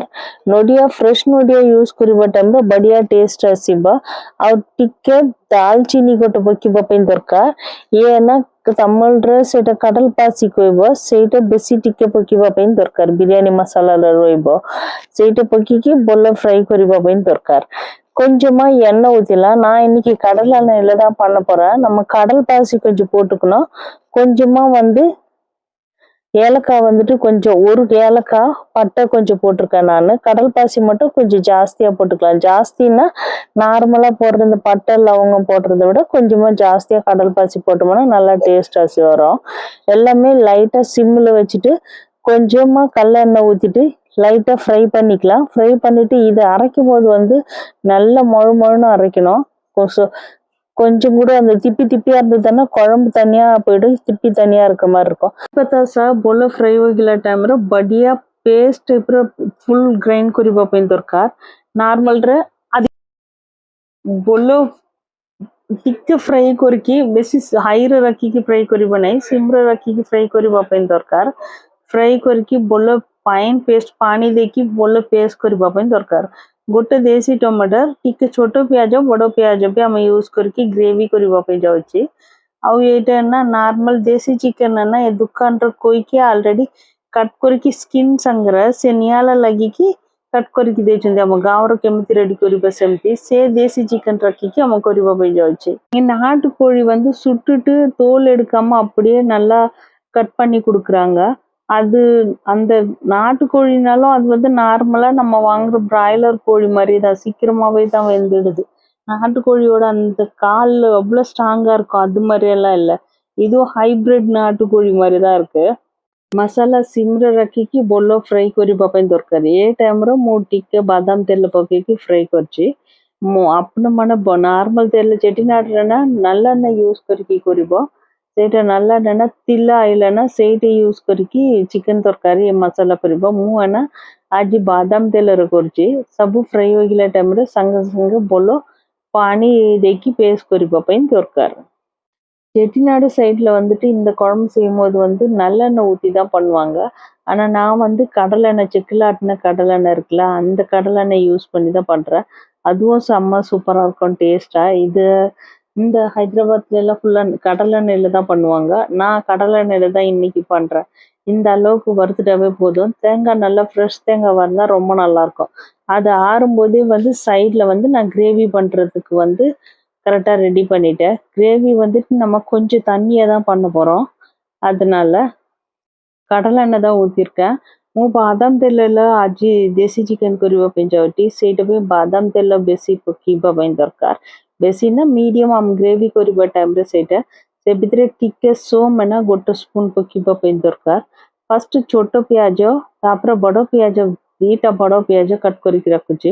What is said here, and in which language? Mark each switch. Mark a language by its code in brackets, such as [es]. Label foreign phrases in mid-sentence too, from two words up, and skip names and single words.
[or] ନଡ଼ିଆ ଫ୍ରେଶ୍ ନଡ଼ିଆ ୟୁଜ୍ କରିବା ଟାଇମ୍ରେ ବଢ଼ିଆ ଟେଷ୍ଟ ଆସିବ। ଆଉ ଟିକେ ଦାଲଚିନି ଗୋଟେ ପକେଇବା ପାଇଁ ଦରକାର। ଇଏ ନା ତାମିଲରେ ସେଇଟା [ta] கடல் பாசி [or] କହିବ, ସେଇଟା ବେଶୀ ଟିକେ ପକେଇବା ପାଇଁ ଦରକାର। ବିରିୟାନୀ ମସାଲାରେ ରହିବ ସେଇଟା ପକେଇକି ଭଲ ஃப்ரை କରିବା ପାଇଁ ଦରକାର। [ta] கொஞ்சமா எண்ணெய் ஊற்றிலாம். நான் இன்னைக்கு கடலை எண்ணெயில் தான் பண்ண போகிறேன். நம்ம கடல் பாசி கொஞ்சம் போட்டுக்கணும். கொஞ்சமாக வந்து ஏலக்காய் வந்துட்டு கொஞ்சம் ஒரு ஏலக்காய் பட்டை கொஞ்சம் போட்டிருக்கேன் நான். கடல் பாசி மட்டும் கொஞ்சம் ஜாஸ்தியாக போட்டுக்கலாம். ஜாஸ்தின்னா நார்மலாக போடுற இந்த பட்டை லவங்கம் போடுறத விட கொஞ்சமாக ஜாஸ்தியாக கடல் பாசி போட்டோம்னா நல்லா டேஸ்ட் ஆசி வரும். எல்லாமே லைட்டாக சிம்மில் வச்சுட்டு கொஞ்சமாக கடலெண்ணெய் ஊற்றிட்டு லைட்டாக ஃப்ரை பண்ணிக்கலாம். ஃப்ரை பண்ணிவிட்டு இதை அரைக்கும் போது வந்து நல்லா மொழுன்னு அரைக்கணும். கொஞ்சம் கூட அந்த திப்பி திப்பியாக இருந்ததுன்னா குழம்பு தனியாக போய்டும், திப்பி தனியாக இருக்கிற மாதிரி இருக்கும்। [or] இப்போ ସା ଭଲ ଫ୍ରାଇ ହୋଇଗଲା ଟାଇମ୍ରେ ବଢ଼ିଆ ପେଷ୍ଟ ଟାଇପ୍ର ଫୁଲ୍ ଗ୍ରାଇଣ୍ଡ କରିବା ପାଇଁ ଦରକାର। ନର୍ମାଲରେ ଭଲ ଟିକେ ଫ୍ରାଇ କରିକି ବେଶୀ ହାଇରେ ରଖିକି ଫ୍ରାଇ କରିବ ନାହିଁ, ସିମ୍ରେ ରଖିକି ଫ୍ରାଇ କରିବା ପାଇଁ ଦରକାର। ଫ୍ରାଇ କରିକି ଭଲ ଫାଇନ୍ ପେଷ୍ଟ ପାଣି ଦେଇକି ଭଲ ପେଷ୍ଟ କରିବା ପାଇଁ ଦରକାର। ଗୋଟେ ଦେଶୀ ଟମାଟର, ଟିକେ ଛୋଟ ପିଆଜ, ବଡ଼ ପିଆଜ ବି ଆମେ ୟୁଜ୍ କରିକି ଗ୍ରେଭି କରିବା ପାଇଁ ଯାଉଛି। ଆଉ ଏଇଟା ନା ନର୍ମାଲ ଦେଶୀ ଚିକେନ୍ ନା ଏ ଦୋକାନର କହିକି ଅଲରେଡ଼ି କଟ୍ କରିକି ସ୍କିନ୍ ସାଙ୍ଗରେ ସେ ନିଆଁଲା ଲାଗିକି କଟ୍ କରିକି ଦେଇଛନ୍ତି। ଆମ ଗାଁର କେମିତି ரெடி କରିବା ସେମିତି ସେ ଦେଶୀ ଚିକେନ୍ [ta] ரக்கிக்கு நம்ம [or] କରିବା ପାଇଁ ଯାଉଛି। [ta] நாட்டுக்கோழி வந்து சுட்டுட்டு தோல் எடுக்காம அப்படியே நல்லா கட் பண்ணி கொடுக்குறாங்க। அது அந்த நாட்டுக்கோழினாலும் அது வந்து நார்மலாக நம்ம வாங்குற பிராய்லர் கோழி மாதிரி தான் சீக்கிரமாகவே தான் வெந்துடுது। நாட்டுக்கோழியோட அந்த கால் அவ்வளோ ஸ்ட்ராங்காக இருக்கும், அது மாதிரியெல்லாம் இல்லை। இதுவும் ஹைப்ரிட் நாட்டுக்கோழி மாதிரி தான் இருக்குது। [or] ମସଲା ସିମ୍ରେ ରଖିକି ଭଲ ଫ୍ରାଇ କରିବା ପାଇଁ ଦରକାର। ଏ ଟାଇମ୍ରେ ମୁଁ ଟିକେ ବାଦାମ ତେଲ ପକେଇକି ଫ୍ରାଇ କରିଛି। ମୁଁ ଆପଣମାନେ ନର୍ମାଲ ତେଲ ଚେଟିନାଡ଼ରେ ନା [ta] நல்லெண்ணெய் யூஸ் [or] କରିକି କରିବ। ସେଇଟା நல்லெண்ணெய்னா ତିଲା ଆଇଲା ନା ସେଇଟା ୟୁଜ୍ କରିକି ଚିକେନ୍ ତରକାରୀ ମସଲା କରିବ। ମୁଁ ନା ଆଜି ବାଦାମ ତେଲରେ କରୁଛି। ସବୁ ଫ୍ରାଇ ହୋଇଗଲା ଟାଇମ୍ରେ ସାଙ୍ଗେ ସାଙ୍ଗେ ଭଲ ପାଣି ଦେଇକି பேஸ்ட் କରିବା ପାଇଁ ଦରକାର। [ta] செட்டிநாடு சைடில் வந்துட்டு இந்த குழம்பு செய்யும்போது வந்து நல்லெண்ணெய் ஊற்றி தான் பண்ணுவாங்க। ஆனால் நான் வந்து கடலெண்ணெய் செக்கிலாட்டின கடலெண்ணெய் இருக்குல்ல, அந்த கடலெண்ணெய் யூஸ் பண்ணி தான் பண்ணுறேன்। அதுவும் செம்ம சூப்பராக இருக்கும் டேஸ்ட்டாக। இது இந்த ஹைதராபாத்லாம் ஃபுல்லாக கடலெண்ணெயில் தான் பண்ணுவாங்க। நான் கடலெண்ணெயில் தான் இன்னைக்கு பண்ணுறேன்। இந்த அளவுக்கு வறுத்துட்டாவே போதும்। தேங்காய் நல்லா ஃப்ரெஷ் தேங்காய் வந்தால் ரொம்ப நல்லாயிருக்கும்। அது ஆறும்போதே வந்து சைடில் வந்து நான் கிரேவி பண்ணுறதுக்கு வந்து கரெக்டாக ரெடி பண்ணிட்டேன்। கிரேவி வந்துட்டு நம்ம கொஞ்சம் தண்ணியாக தான் பண்ண போகிறோம், அதனால கடலெண்ணெய் தான் ஊற்றிருக்கேன்। [or] ମୁଁ ବାଦାମ ତେଲରେ ଆଜି ଦେଶୀ ଚିକେନ୍ କରିବା ପାଇଁ ଯାଉଛି। ସେଇଟା ପାଇଁ ବାଦାମ ତେଲ ବେଶୀ ପକେଇବା ପାଇଁ ଦରକାର। ବେଶୀ ନା ମିଡ଼ିୟମ୍ ଆମ ଗ୍ରେଭି କରିବା ଟାଇମ୍ରେ ସେଇଟା ସେ ଭିତରେ ଟିକେ ସୋମ୍ ନା ଗୋଟେ ସ୍ପୁନ୍ ପକାଇବା ପାଇଁ ଦରକାର। ଫାଷ୍ଟ ଛୋଟ ପିଆଜ ତାପରେ ବଡ଼ ପିଆଜ ଦୁଇଟା ବଡ଼ ପିଆଜ କଟ୍ କରିକି ରଖୁଛି।